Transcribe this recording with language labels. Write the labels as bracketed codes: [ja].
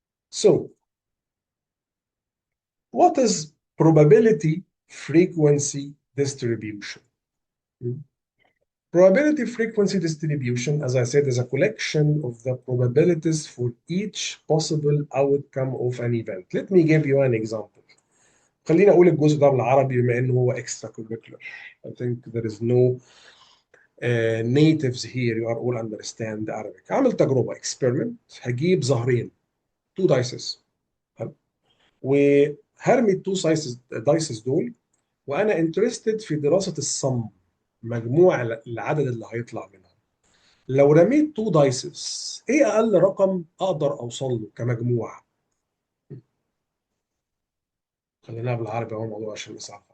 [en] So, what is probability frequency distribution? Hmm? Probability frequency distribution, as I said, is a collection of the probabilities for each possible outcome of an event. Let me give you an example. [ar] خليني اقول الجزء ده بالعربي بما انه هو [en] extra curricular. I think there is no natives here, you are all understand Arabic. [ar] هعمل تجربة experiment. هجيب زهرين [en] two dices. [ar] حلو. وهرمي التو دايسز دول، وانا interested في دراسة الصم، مجموع العدد اللي هيطلع منها. لو رميت تو دايسز، ايه اقل رقم اقدر اوصل له كمجموع؟ خلينا بالعربي اهو الموضوع عشان نسعى.